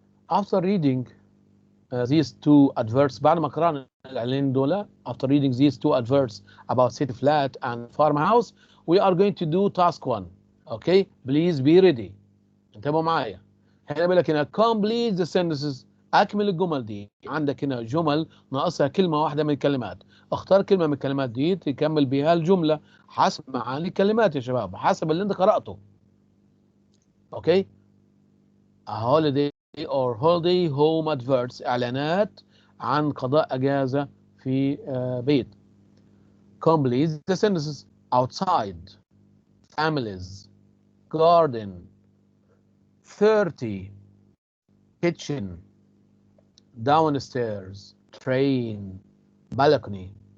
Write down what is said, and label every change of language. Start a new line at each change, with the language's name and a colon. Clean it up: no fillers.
English: After reading these 2 adverts،
Arabic: بعد ما قرأنا الإعلانين دول،
English: after reading these 2 adverts about city flat and farmhouse، we are going to do task 1. okay please be ready.
Arabic: انتبهوا معايا. هنا بيقول لك هنا
English: complete the sentences،
Arabic: أكمل الجمل دي. عندك هنا جمل ناقصها كلمة واحدة من الكلمات، اختار كلمة من الكلمات دي تكمل بها الجملة حسب معاني الكلمات يا شباب، حسب اللي انت قرأته.
English: okay a holiday or holiday home adverts،
Arabic: إعلانات عن قضاء أجازة في بيت.
English: complete the sentences: outside، families، garden، 30، kitchen، downstairs، train، balcony.